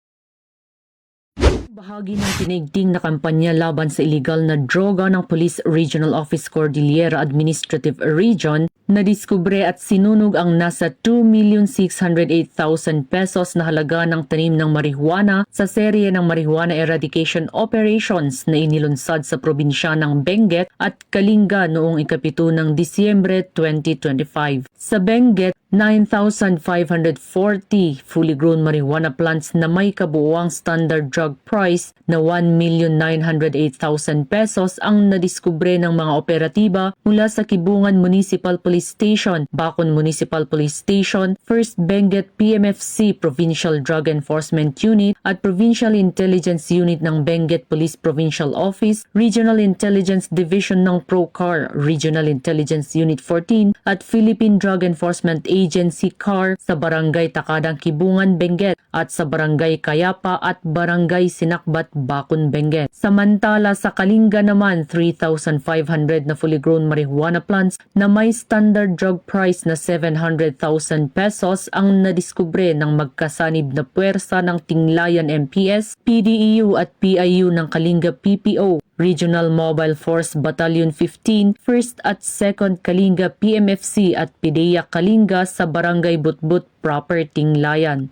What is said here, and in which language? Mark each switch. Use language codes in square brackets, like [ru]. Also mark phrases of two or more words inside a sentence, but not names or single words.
[tl] Bahagi ng tinigting na kampanya laban sa illegal na droga ng Police Regional Office Cordillera Administrative Region, nadiskubre at sinunog ang nasa 2,608,000 pesos na halaga ng tanim ng marijuana sa serye ng [en] marijuana eradication operations [tl] na inilunsad sa probinsya ng Benguet at Kalinga noong ika-7 ng Disyembre 2025. Sa Benguet, 9,540 [en] fully grown marijuana plants [tl] na may kabuuang [en] standard drug price [tl] na 1,908,000 pesos ang nadiskubre ng mga operatiba mula sa Kibungan Municipal Police Station, Bacon Municipal Police Station, 1st Benguet PMFC Provincial Drug Enforcement Unit at Provincial Intelligence Unit ng Benguet Police Provincial Office, Regional Intelligence Division ng PROCAR, Regional Intelligence Unit 14 at Philippine Drug Enforcement Agency CAR sa Barangay Takadang Kibungan, Benguet at sa Barangay Kayapa at Barangay Sinakbat, Bacon, Benguet. Samantala sa Kalinga naman, 3,500 na [en] fully grown marijuana plants [tl] na may [en] standard drug price [tl] na 700,000 pesos ang nadiskubre ng magkasanib na puwersa ng Tinglayan MPS, PDEU at PIU ng Kalinga PPO, Regional Mobile Force Battalion 15, 1st at 2nd Kalinga PMFC at PIDEA Kalinga sa Barangay Butbut Proper Tinglayan.